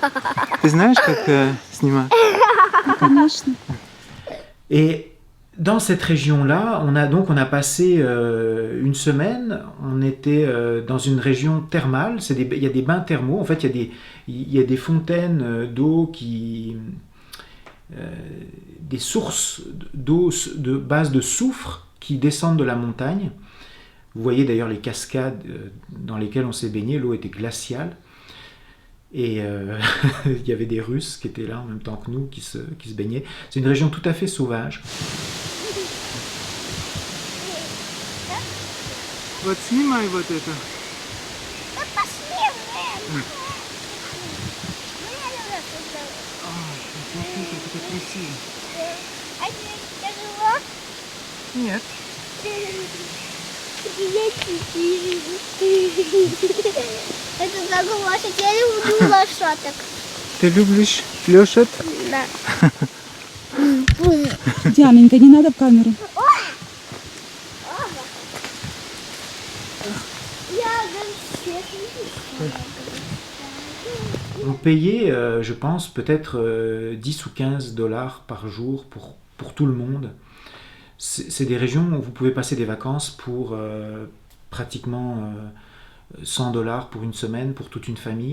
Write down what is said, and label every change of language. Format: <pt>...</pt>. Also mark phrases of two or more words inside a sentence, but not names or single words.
<ru>Ты знаешь, как снимать? Конечно.</ru> <fr>Et Dans cette région-là, on a passé une semaine. On était dans une région thermale. Il y a des bains thermaux. En fait, il y a des fontaines d'eau des sources d'eau de base de soufre qui descendent de la montagne. Vous voyez d'ailleurs les cascades dans lesquelles on s'est baigné. L'eau était glaciale. Et il y avait des Russes qui étaient là en même temps que nous, qui se baignaient. C'est une région tout à fait sauvage.</fr> <ru>Вот снимай вот это. Да пошли вы! Смотри, как это красиво. А тебе тяжело? Нет. Это так лошадь. Я люблю лошадок. Ты любишь лошадь? Да. Дианенька, не надо в камеру.</ru> <fr>On payait, je pense, peut-être 10 ou 15 dollars par jour pour tout le monde. C'est des régions où vous pouvez passer des vacances pour pratiquement 100 dollars pour une semaine, pour toute une famille.</fr>